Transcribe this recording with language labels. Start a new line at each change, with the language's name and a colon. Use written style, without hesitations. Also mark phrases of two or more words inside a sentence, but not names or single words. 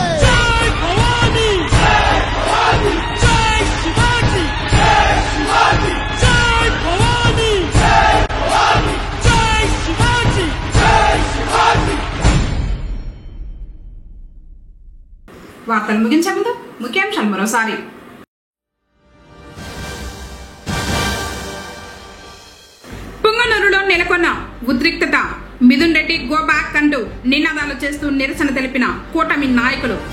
Marathi: जय भवानी जय भवानी जय शिवाजी जय शिवाजी जय भवानी जय भवानी जय शिवाजी जय शिवाजी।
Telugu: వార్తలు ముగించే ముందు ముఖ్యాంశాలు మరోసారి. పుంగనూరులో నెలకొన్న ఉద్రిక్తత, మిథున్ రెడ్డి
English: go back
Telugu: అంటూ నినాదాలు చేస్తూ నిరసన తెలిపిన కూటమి నాయకులు.